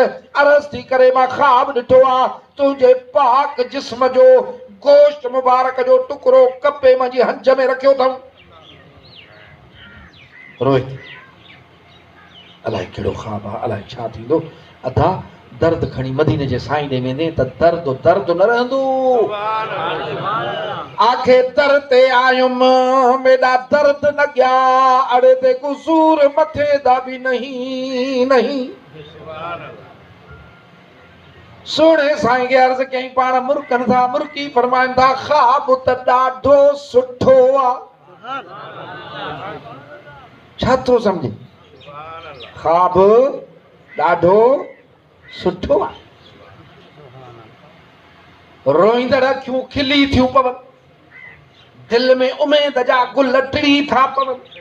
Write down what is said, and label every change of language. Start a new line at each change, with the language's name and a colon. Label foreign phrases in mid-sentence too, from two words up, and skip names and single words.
Sindhi: अर्ज़ थी करे मां ख़्वाब ॾिठो आहे तुंहिंजे पाक जिस्म जो गोश्त मुबारक जो टुकड़ो कपे मुंहिंजी हंज में रखियो अथऊं। रोए अलाए कहिड़ो ख़्वाब आहे, अलाए छा थींदो। अदा दर्द खणी मदीने जे साईं ॾे वेंदे त दर्द दर्द न रहंदो। आखे दर ते आयुमि मेरा दर्द न गया, अड़े ते कुसूर मथे दा भी नहीं नहीं। सोने साईं खे अर्ज़ कई पाण मुर्कनि था मुर्की फरमाइनि था ख़्वाब त ॾाढो सुठो आहे। छा थो सम्झे? ख़्वाब ॾाढो सुठो आहे। रोईंदड़ अखियूं खिली थियूं पवनि, दिलि में उमेद जा गुल टिड़ी था पवनि।